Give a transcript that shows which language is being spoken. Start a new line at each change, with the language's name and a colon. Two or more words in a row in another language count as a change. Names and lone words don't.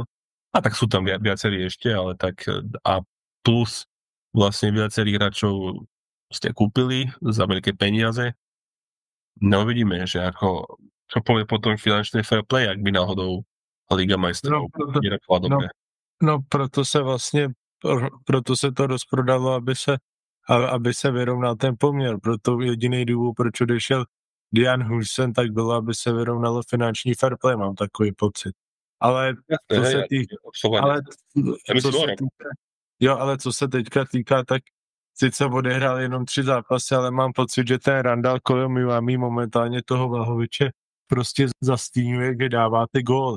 Slovak: A tak sú tam viacerí ešte, ale tak a plus vlastne viacerých hráčov ste kúpili za veľké peniaze. No vidíme, že ako čo povie potom finančný fair play, ak by náhodou Liga majstrov nedopadla dobre.
Czech: No proto se vlastně, proto se to rozprodalo, aby se vyrovnal ten poměr. Proto jediný důvod, proč odešel Dejan Huijsen, tak bylo, aby se vyrovnalo finanční fair play, mám takový pocit. Ale co se teďka týká, tak sice odehrál jenom 3 zápasy, ale mám pocit, že ten Randall Kolomiwami momentálně toho Vlahoviče prostě zastínuje, že dává ty góly.